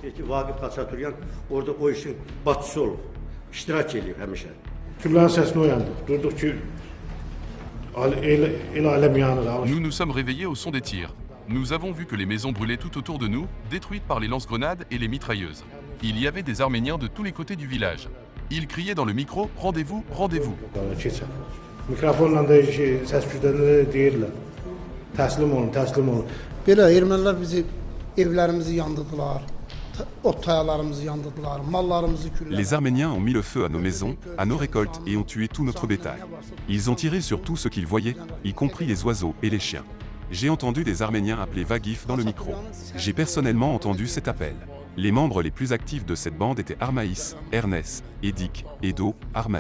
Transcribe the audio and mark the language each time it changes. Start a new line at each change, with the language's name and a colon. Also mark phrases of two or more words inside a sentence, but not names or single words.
French: Nous nous sommes réveillés au son des tirs. Nous avons vu que les maisons brûlaient tout autour de nous, détruites par les lance-grenades et les mitrailleuses. Il y avait des Arméniens de tous les côtés du village. Ils criaient dans le micro « Rendez-vous, rendez-vous ».
Azerbaijani: Belə ermənilər bizi evlərimizi yandırdılar, ot tayalarımızı yandırdılar, mallarımızı küllədiler.
French: Les Arméniens ont mis le feu à nos maisons, à nos récoltes et ont tué tout notre bétail. Ils ont tiré sur tout ce qu'ils voyaient, y compris les oiseaux et les chiens. J'ai entendu des Arméniens appeler Vagif dans le micro. J'ai personnellement entendu cet appel. Les membres les plus actifs de cette bande étaient Armaïs, Ernest, Edik, Edo, Armen.